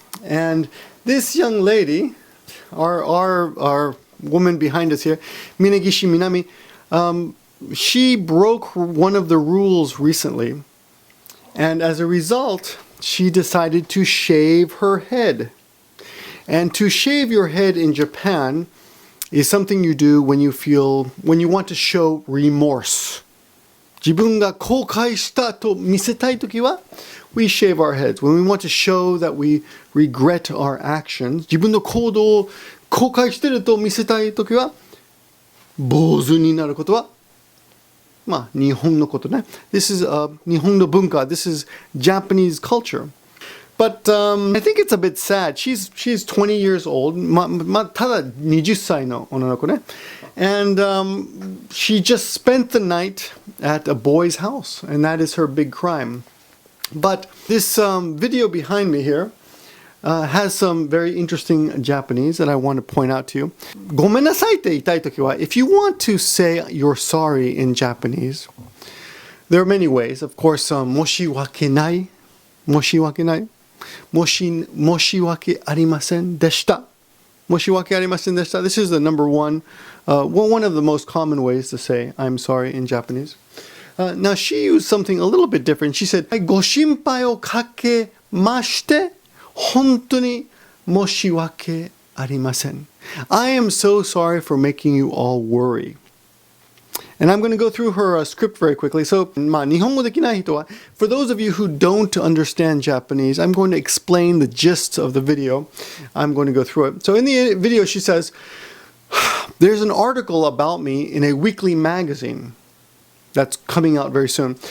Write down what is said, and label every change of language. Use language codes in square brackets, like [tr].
[en] And this young lady, our woman behind us here,峯岸みなみ, she broke one of the rules recently, and as a result, she decided to shave her head. And to shave your head in Japan is something you do when you want to show remorse. [ja] 自分が後悔したと見せたいときは [en] we shave our heads. When we want to show that we regret our actions, [ja] 自分の行動を後悔していると見せたいときは坊主になることは日本のことね。 [en] This is [ja] 日本の文化. [en] This is Japanese culture. But I think it's a bit sad. She's 20 years old. [ja] ただ20歳の女の子ね。 [en] And she just spent the night at a boy's house, and that is her big crime. But this video behind me here has some very interesting Japanese that I want to point out to you. [ja] ごめんなさいって言いたいときは, [en] if you want to say you're sorry in Japanese, there are many ways. Of course, [ja] 申し訳ない、申し訳ない、申し訳ありませんでした。申し訳ありませんでした. [en] This is the number one, one of the most common ways to say I'm sorry in Japanese. Now she used something a little bit different. She said, [ja] ご心配をかけまして本当に申し訳ありません. [en] I am so sorry for making you all worry. And I'm going to go through her script very quickly. So, [ja] 日本語できない人は, [en] for those of you who don't understand Japanese, I'm going to explain the gist of the video. I'm going to go through it. So in the video she says, there's an article about me in a weekly magazine that's coming out very soon.